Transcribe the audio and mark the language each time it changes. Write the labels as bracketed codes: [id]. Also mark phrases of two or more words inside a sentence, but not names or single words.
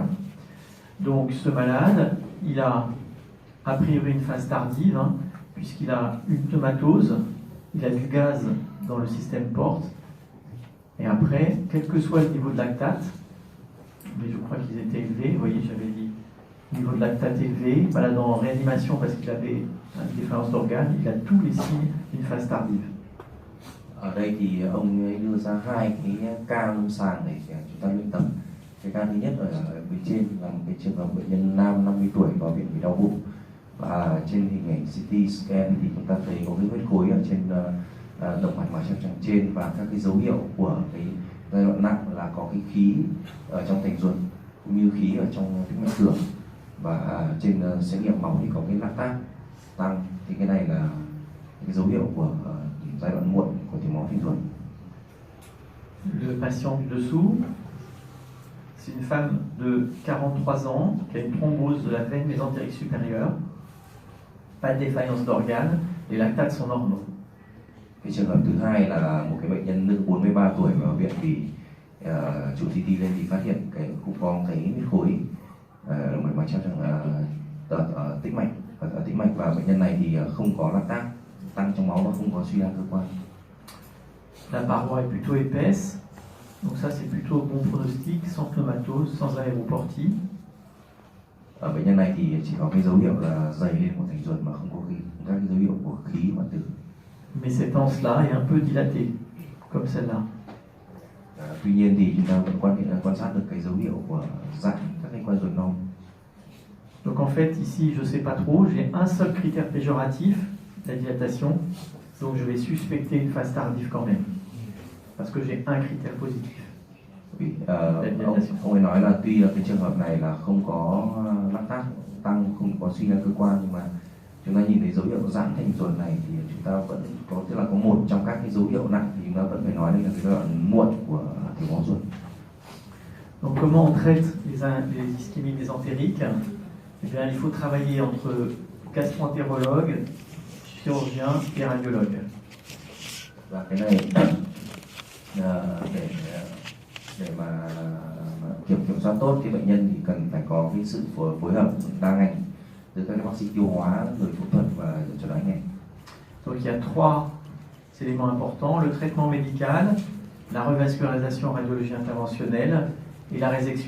[fr] Donc ce malade, il a priori une phase tardive, hein, puisqu'il a une pneumatose, il a du gaz dans le système porte, et après, quel que soit le niveau de lactate, mais je crois qu'ils étaient élevés, vous voyez, j'avais dit niveau de lactate élevé, malade en réanimation parce qu'il avait une défaillance d'organes, il a tous les signes d'une phase tardive. [vi] Ở đây thì ông ấy đưa ra hai cái ca lâm sàng để chúng ta luyện tập. Cái ca thứ nhất ở bên trên là một cái trường hợp bệnh nhân nam 50 tuổi có bệnh vì đau bụng, và trên hình ảnh [en] CT scan [vi] thì chúng ta thấy có cái huyết khối ở trên động mạch máu tràng trên và các cái dấu hiệu của cái giai đoạn nặng là có cái khí ở trong thành ruột cũng như khí ở trong tĩnh mạch thường, và trên xét nghiệm máu thì có cái lactat tăng, thì cái này là cái dấu hiệu của giai đoạn muộn của thiếu máu thành ruột. [fr] Le patient du dessous, c'est une femme de 43 ans qui a une thrombose de la veine mésentérique supérieure, pas de défaillance d'organes, les lactates sont normaux. [vi] Cái trường hợp thứ hai là một cái bệnh nhân nữ 43 tuổi vào viện thì chụp CT lên thì phát hiện cũng có cái huyết khối động mạch máu trong tĩnh mạch, ở tĩnh mạch, và bệnh nhân này thì không có lactat tăng trong máu và không có suy đa cơ quan. [fr] La paroi est plutôt épaisse, donc ça c'est plutôt bon pronostic, sans pneumatose, sans aéroportie. [vi] Ở bệnh nhân này thì chỉ có cái dấu hiệu là dày lên của thành ruột mà không có các cái dấu hiệu của khí hoại tử. [fr] Mais cette anse-là est un peu dilatée, comme celle-là. [vi] Tuy nhiên thì chúng ta vẫn quan sát được cái dấu hiệu của giãn các cái quai ruột non. [fr] Donc en fait ici je sais pas trop, j'ai un seul critère péjoratif, la dilatation, donc je vais suspecter une phase tardive quand même, parce que j'ai un critère positif. [vi] Ông ấy nói là tuy là cái trường hợp này là không có lactat tăng, không có suy đa cơ quan, nhưng mà chúng ta nhìn thấy dấu hiệu giãn thành ruột này thì chúng ta vẫn có, tức là có một trong các cái dấu hiệu nặng thì chúng ta vẫn phải nói đây là cái giai đoạn muộn của thiếu máu ruột. [fr] Donc comment on traite les ischémies mésentériques? Eh bien, il faut travailler entre gastro-entérologue, chirurgien et radiologue. [vi] Và cái này để mà kiểm soát tốt cái bệnh nhân thì cần phải có cái sự phối hợp đa ngành từ các bác sĩ tiêu hóa, người phẫu thuật và chẩn đoán ngành. [fr] Donc il y a trois éléments importants: le traitement médical, la revascularisation radiologie interventionnelle et la résection.